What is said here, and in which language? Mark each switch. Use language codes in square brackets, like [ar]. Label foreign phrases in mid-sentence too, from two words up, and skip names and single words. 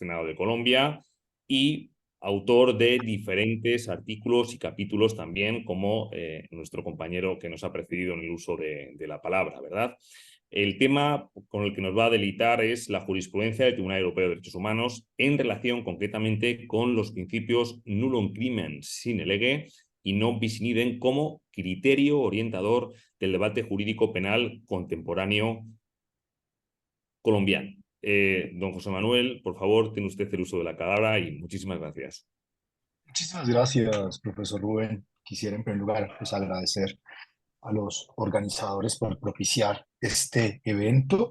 [es] Por el Externado de Colombia, y autor de diferentes artículos y capítulos también, como nuestro compañero que nos ha precedido en el uso de la palabra, ¿verdad? El tema con el que nos va a deleitar es la jurisprudencia del Tribunal Europeo de Derechos Humanos en relación concretamente con los principios [la] nullum crimen sine lege [es] y [la] non bis in idem [es] como criterio orientador del debate jurídico penal contemporáneo colombiano. Don José Manuel, por favor, tiene usted el uso de la palabra y muchísimas gracias. Muchísimas gracias, profesor Rubén. Quisiera en primer lugar pues, agradecer a los organizadores por propiciar este evento.